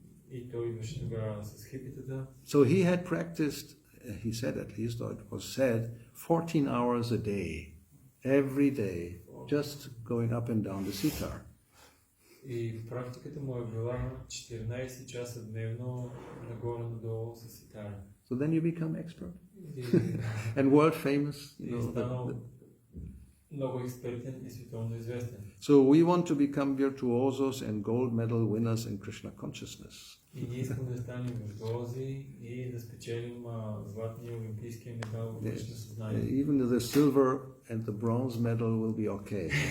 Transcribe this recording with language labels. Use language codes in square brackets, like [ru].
[bg] И той идваше тогава с хипитата. [en] So he had practiced, he said at least, or it was said, 14 hours a day, every day, just going up and down the sitar. [bg] И практиката му е била 14 часа дневно нагоре-надолу с ситара. [en] So then you become expert and world famous. [bg] Много експертен и световно известен. [en] So we want to become virtuosos and gold medal winners in Krishna consciousness. [bg] И ние искаме да станем виртуози и да спечелим златния олимпийски медал в Кришна съзнание. [en] Even the silver and the bronze medal will be okay.